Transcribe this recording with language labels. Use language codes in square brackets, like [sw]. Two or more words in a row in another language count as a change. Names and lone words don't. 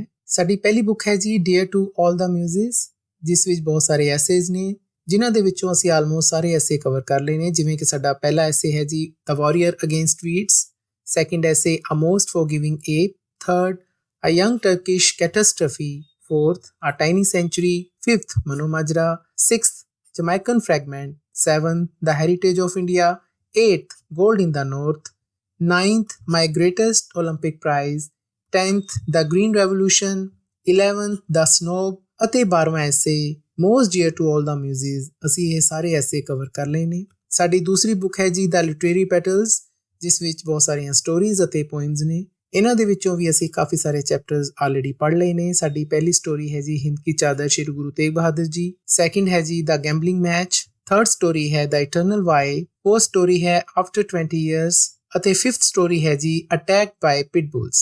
[pa] ਸਾਡੀ ਪਹਿਲੀ ਬੁੱਕ ਹੈ ਜੀ ਡੀਅਰ ਟੂ ਆਲ ਦਾ ਮਿਊਜ਼ਿਸ, ਜਿਸ ਵਿੱਚ ਬਹੁਤ ਸਾਰੇ ਐਸੇਜ਼ ਨੇ, ਜਿਨ੍ਹਾਂ ਦੇ ਵਿੱਚੋਂ ਅਸੀਂ ਆਲਮੋਸਟ ਸਾਰੇ ਐਸੇ ਕਵਰ ਕਰ ਲਏ ਨੇ। ਜਿਵੇਂ ਕਿ ਸਾਡਾ ਪਹਿਲਾ ਐਸੇ ਹੈ ਜੀ ਦ ਵਾਰੀਅਰ ਅਗੇਂਸਟ ਵੀਡਸ, ਸੈਕਿੰਡ ਐਸੇ ਅ ਮੋਸਟ ਫੋਰਗਿਵਿੰਗ ਏਪ, ਥਰਡ ਅ ਯੰਗ ਟਰਕਿਸ਼ ਕੈਟਾਸਟ੍ਰਫੀ, [en] fourth a tiny century, fifth Mano Majra, sixth Jamaican fragment, seventh the heritage of India, eighth gold in the north, ninth my greatest Olympic prize, 10th the green revolution, 11th the snob, [pa] ਅਤੇ 12ਵਾਂ ਐਸੇ most dear to all the muses। ਅਸੀਂ ਇਹ ਸਾਰੇ ਐਸੇ ਕਵਰ ਕਰ ਲਏ ਨੇ। ਸਾਡੀ ਦੂਸਰੀ ਬੁੱਕ ਹੈ ਜੀ ਦ ਲਿਟਰੇਰੀ ਪੈਟਲਸ, ਜਿਸ ਵਿੱਚ ਬਹੁਤ ਸਾਰੀਆਂ ਸਟੋਰੀਜ਼ ਅਤੇ ਪੋਇਮਸ ਨੇ। ਇਹਨਾਂ ਦੇ ਵਿੱਚੋਂ ਵੀ ਅਸੀਂ ਕਾਫੀ ਸਾਰੇ ਚੈਪਟਰਸ ਆਲਰੇਡੀ ਪੜ੍ਹ ਲਏ ਨੇ। ਸਾਡੀ ਪਹਿਲੀ ਸਟੋਰੀ ਹੈ ਜੀ ਹਿੰਦ ਕੀ ਚਾਦਰ ਸ਼੍ਰੀ ਗੁਰੂ ਤੇਗ ਬਹਾਦਰ ਜੀ, ਸੈਕਿੰਡ ਹੈ ਜੀ ਦ ਗੈਂਬਲਿੰਗ ਮੈਚ, ਥਰਡ ਸਟੋਰੀ ਹੈ ਦ ਇਟਰਨਲ ਵਾਈ, ਫੋਰਥ ਸਟੋਰੀ ਹੈ ਆਫਟਰ 20 ਇਅਰਸ, ਅਤੇ ਫਿਫਥ ਸਟੋਰੀ ਹੈ ਜੀ ਅਟੈਕਡ ਬਾਈ ਪਿਟਬੁਲਸ।